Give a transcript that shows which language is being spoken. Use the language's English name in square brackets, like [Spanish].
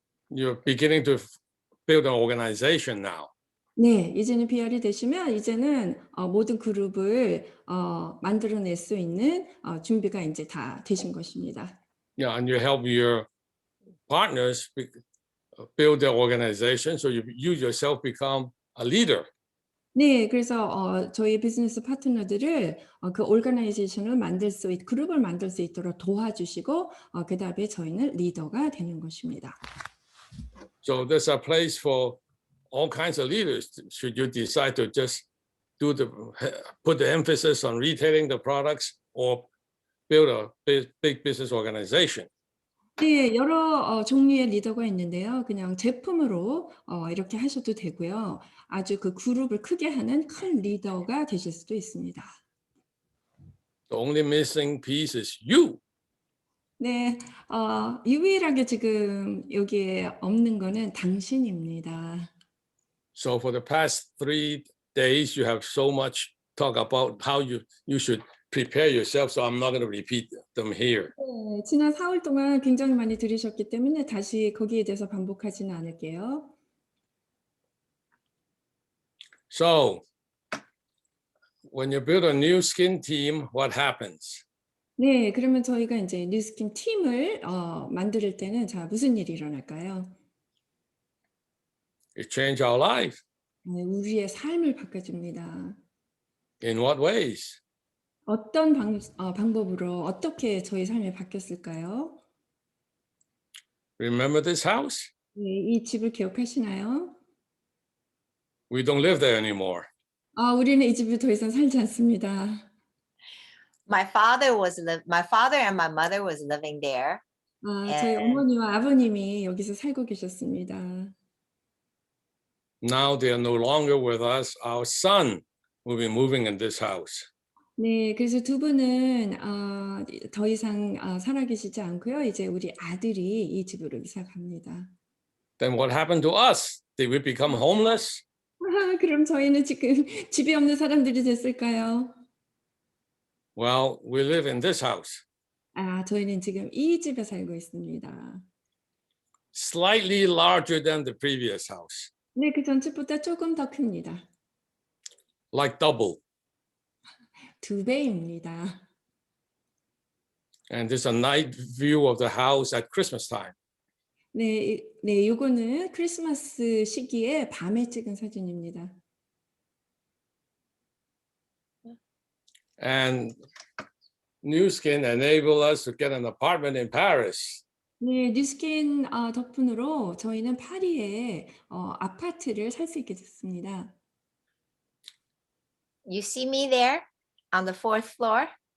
[English] You're beginning to build an organization now. [Korean] 네, 이제는 PR이 되시면 이제는 모든 그룹을 만들어낼 수 있는 준비가 이제 다 되신 것입니다. [English] Yeah, and you help your partners build their organization, so you yourself become a leader. [Korean] 네, 그래서 저희 비즈니스 파트너들을 그 오르가나이제이션을 그룹을 만들 수 있도록 도와주시고 그다음에 저희는 리더가 되는 것입니다. [English] So there's a place for all kinds of leaders. Should you decide to just put the emphasis on retailing the products or build a big business organization? [Korean] 네, 여러 종류의 리더가 있는데요. 그냥 제품으로 이렇게 하셔도 되고요. 아주 그 그룹을 크게 하는 큰 리더가 되실 수도 있습니다. [English] The only missing piece is you. [Korean] 네, 유일하게 지금 여기에 없는 거는 당신입니다. [English] So for the past 3 days, you have so much talk about how you should prepare yourself. So I'm not going to repeat them here. [Korean] 네, 지난 4월 동안 굉장히 많이 들으셨기 때문에 다시 거기에 대해서 반복하지는 않을게요. [English] So when you build a new skin team, what happens? [Korean] 네, 그러면 저희가 이제 뉴스킨 팀을 만들 때는 자, 무슨 일이 일어날까요? [English] You change our life. [Korean] 네, 우리의 삶을 바꿔줍니다. [English] In what ways? [Korean] 어떤 방법으로 어떻게 저희 삶이 바뀌었을까요? [English] Remember this house? [Korean] 네, 이 집을 기억하시나요? [English] We don't live there anymore. [Korean] 우리는 이 집에 더 이상 살지 않습니다. [English] My father and my mother was living there. [Korean] 저희 어머니와 아버님이 여기서 살고 계셨습니다. [English] Now they are no longer with us. Our son will be moving in this house. [Korean] 네, 그래서 두 분은 더 이상 살아계시지 않고요. 이제 우리 아들이 이 집으로 이사 갑니다. [English] Then what happened to us? Did we become homeless? [Korean] 그럼 저희는 지금 집이 없는 사람들이 됐을까요? [English] Well, we live in this house. [Korean] 저희는 지금 이 집에 살고 있습니다. [English] Slightly larger than the previous house, [Korean] 네, 그 전집보다 조금 더 큽니다. [English] like double. [Korean] 2배입니다. [English] And there's a night view of the house at Christmas time. [Korean] 네, 네, 요거는 크리스마스 시기에 밤에 찍은 사진입니다. [English] And New Skin enabled us to get an apartment in Paris. [Korean] 네, 뉴스킨 덕분으로 저희는 파리에 아파트를 살 수 있게 됐습니다. [English] You see me there on the 4th floor